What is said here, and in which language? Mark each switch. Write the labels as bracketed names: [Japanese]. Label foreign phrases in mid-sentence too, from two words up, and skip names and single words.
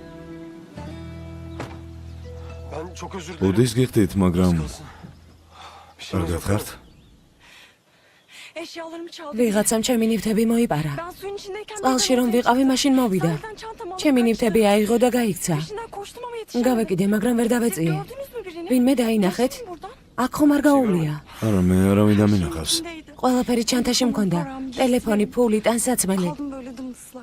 [Turkish] Ben çok özür dilerim. [Georgian] ბუდის გიხდით, მაგრამ [Turkish] Kalsın. Bir şey [Georgian] კარგად ხართ? [Turkish] Eşyalarımı çaldı. [Georgian] ვიღაცამ ჩემი ნივთები მოიპარა. [Turkish] Ben suyun içindeyken [Georgian] წყალში რომ ვიყავი, მაშინ მოვიდა. [Turkish] Zaten çantamı alıp [Georgian] ჩემი [Turkish] kaçtı. [Georgian] ნივთები აიღო და გაიქცა. [Turkish] Peşinden koştum ama yetişemedim. [Georgian] გავეკიდე, მაგრამ ვერ [Turkish] Siz [Georgian] დავეწიე. [Turkish] gördünüz mü birini? [Georgian] ვინმე დაინახეთ? [Turkish] Geçtim buradan. [Georgian] აქ ხომ არ გაუვლია. არა, მე არავინ დამინახავს. [Turkish] İçindeydi. [Georgian] ყველაფერი ჩანთაში მქონდა. ტელეფონი, ფული, ტანსაცმელი [Turkish] Kaldım böyle dımdızlak.